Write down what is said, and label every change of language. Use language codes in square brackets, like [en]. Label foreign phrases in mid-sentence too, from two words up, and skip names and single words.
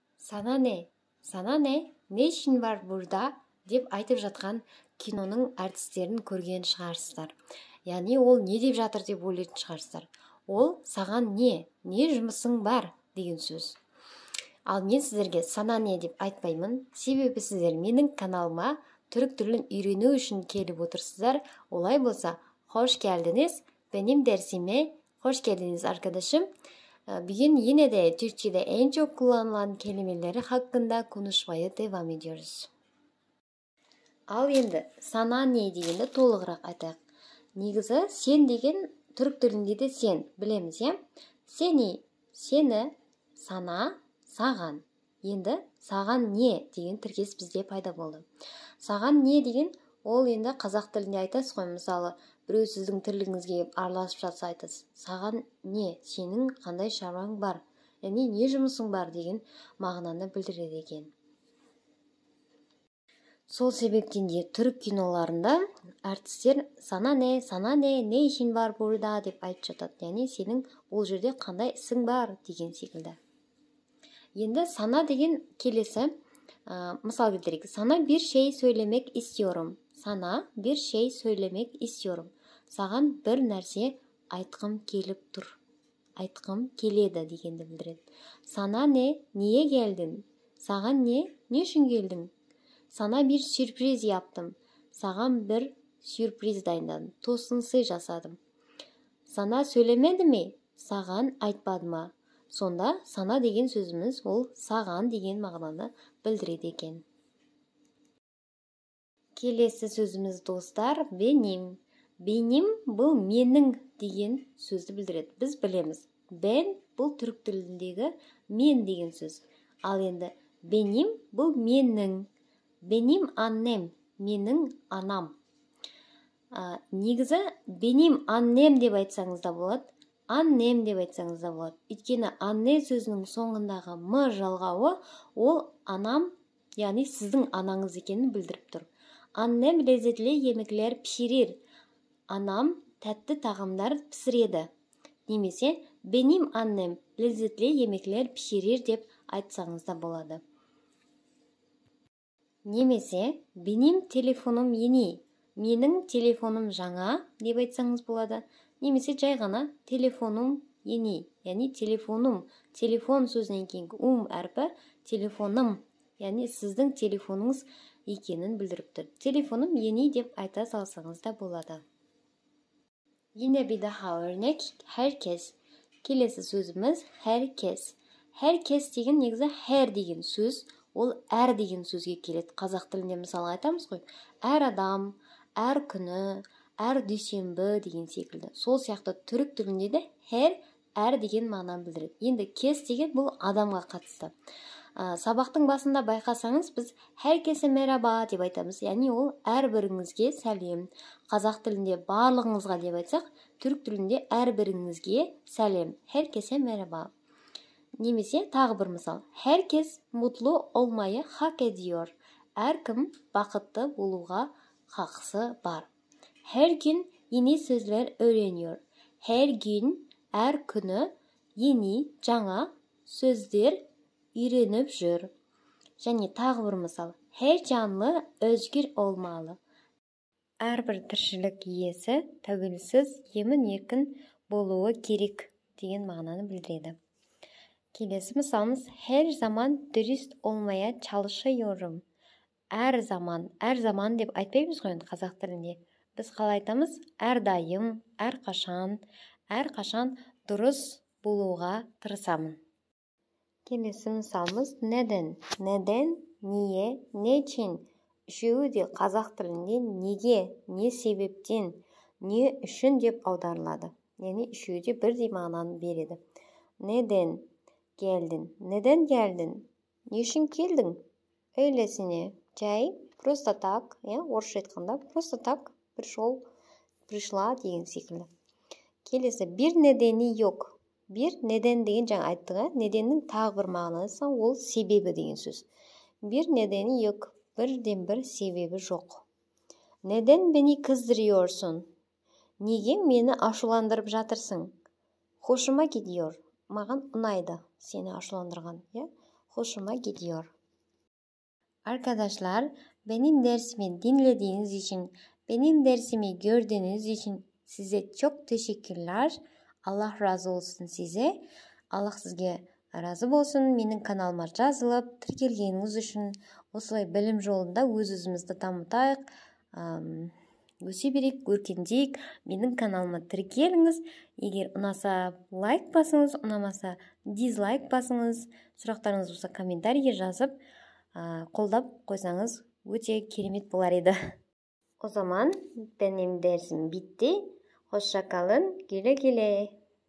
[tr] Sana ne? Sana ne? Ne işin var burada? [kk] Деп айтып жатқан киноның әртістерін көрген шығарсыздар. Яғни ол не деп жатыр деп ойлайтын шығарсыздар. Ол саған не? Не жұмысың бар деген сөз. Ал мен сіздерге [tr] sana ne [kk] деп айтпаймын. Себебі сіздер менің каналыма түрік тілін үйрену үшін келіп отырсыздар. Олай болса, [tr] hoş geldiniz. Benim dersime hoş geldiniz arkadaşım. Bugün yine de Türkçe'de en çok kullanılan kelimeleri hakkında konuşmaya devam ediyoruz. [kk] Ал енді [tr] sana ne [kk] дегенді толығырақ айтайық. Негізі сен деген түрік тілінде де сен білеміз, иә? Сені, сені, сана, саған. Енді саған не деген тіркес бізде пайда болды. Саған не деген ол енді қазақ тілінде айтасыз ғой, мысалы, біреу сіздің тірлігіңізге араласып жатса айтасыз. Саған не, сенің қандай шаруаң бар? Яғни не жұмысың бар деген мағынаны білдіреді екен. Сол себептен де түрік киноларында әртістер [tr] sana ne, ne işin var burada [kk] деп айтып жатады. Яғни сенің ол жерде қандай ісің бар деген секілді. Енді сана деген келесі, мысал келтірейік. [tr] Sana bir şey söylemek istiyorum. Sana bir şey söylemek istiyorum. [kk] Саған бір нәрсе айтқым келіп тұр. Айтқым келеді дегенді білдіреді. [tr] Sana ne, niye geldin? [kk] Саған не үшін келдің? [tr] Sana bir sürpriz yaptım. [kk] Саған бір сюрприз дайындадым. Тосын сый жасадым. [tr] Sana söylemedi mi? [kk] Саған айтпады ма? Сонда сана деген сөзіміз ол саған деген мағынаны білдіреді екен. Келесі сөзіміз достар, [tr] benim. [kk] Benim бұл менің деген сөзді білдіреді. Біз білеміз. Ben бұл түрік тіліндегі мен деген сөз. Ал енді benim бұл менің. [tr] Benim annem, [kk] менің анам. Негізі [tr] benim annem [kk] деп айтсаңыз да болады. Annem деп айтсаңыз да болады. Өйткені anne сөзінің соңындағы м жалғауы ол анам, яғни сіздің анаңыз екенін білдіріп тұр. [tr] Annem lezzetli yemekler pişirir. [kk] Анам тәтті тағамдар пісіреді. Немесе [tr] benim annem lezzetli yemekler pişirir [kk] деп айтсаңыз да болады. [tr] Немесе benim telefonum yeni. [kk] Менің телефоным жаңа деп айтсаңыз болады. Немесе жай ғана телефоным yeni. Яғни телефоным, телефон сөзінен кейінгі әрпі телефоным. Яғни сіздің телефоныңыз екенін білдіріп тұр. Телефоным yeni деп айта салсаңыз да болады. [tr] Yine bir daha örnek herkes. [kk] Келесі сөзіміз herkes. Herkes деген негізі her деген сөз. Ол әр деген сөзге келеді. Қазақ тілінде мысалы айтамыз ғой. Әр адам, әр күні, әр дүйсенбі деген секілді. Сол сияқты түрік тілінде де her, әр деген мағынаны білдіреді. Енді кес деген бұл адамға қатысты. Сабақтың басында байқасаңыз, біз [tr] herkese merhaba [kk] деп айтамыз. Яғни ол әр біріңізге сәлем. Қазақ тілінде барлығыңызға деп айтсақ, түрік тілінде әр біріңізге сәлем. [tr] Herkese merhaba. [kk] Немесе тағы бір мысал. [tr] Herkes mutlu olmayı hak ediyor. [kk] Әркім бақытты болуға хақысы бар. [tr] Her gün yeni sözler öğreniyor. Her gün, [kk] әр күні, yeni, жаңа сөздер үйреніп жүр. Және тағы бір мысал. [tr] Her canlı özgür olmalı. [kk] Әрбір тіршілік иесі тәуелсіз, емін-еркін болуы керек деген мағынаны білдіреді. Келесі мысалымыз, [tr] her zaman dürüst olmaya çalışıyorum. [kk] Әр заман деп айтпаймыз ғой қазақ тілінде. Біз қалай айтамыз? Әрдайым, әрқашан дұрыс болуға тырысамын. Келесі мысалымыз, [tr] neden, niye, ne için. [kk] Үшеуі де қазақ тілінде неге, не себептен, не үшін деп аударылады. Яғни үшеуі де бірдей мағынаны береді. [tr] Neden geldin? [kk] Не үшін келдің? Öylesine, жай, [ru] просто так, [kk] орысша айтқанда, [ru] просто так, пришла [kk] деген секілді. Келесі, [tr] bir nedeni yok. Bir neden [kk] деген жаңа айттық, неденнің тағы бір мағынасы ол себебі деген сөз. [tr] Bir nedeni yok, [kk] бірден бір себебі жоқ. [tr] Neden beni kızdırıyorsun? [kk] Неге мені ашуландырып жатырсың? [tr] Hoşuma gidiyor. [kk] Маған ұнайды сені ашуландырған, [tr] hoşuma gidiyor. Arkadaşlar, benim dersimi dinlediğiniz için, benim dersimi gördüğünüz için size çok teşekkürler. Allah razı olsun size. Allah [kk] сізге риза болсын. Менің каналыма жазылып, тіркелгеніңіз үшін осылай білім жолында өз-өзімізді дамытайық, өсе берейік, өркендейік. Менің каналыма тіркеліңіз. Егер ұнаса, лайк басыңыз, ұнамаса, дизлайк басыңыз. Сұрақтарыңыз болса, комментарийге жазып, қолдап қойсаңыз өте керемет болар еді. [tr] O zaman benim dersim bitti. Hoşça kalın. Güle güle.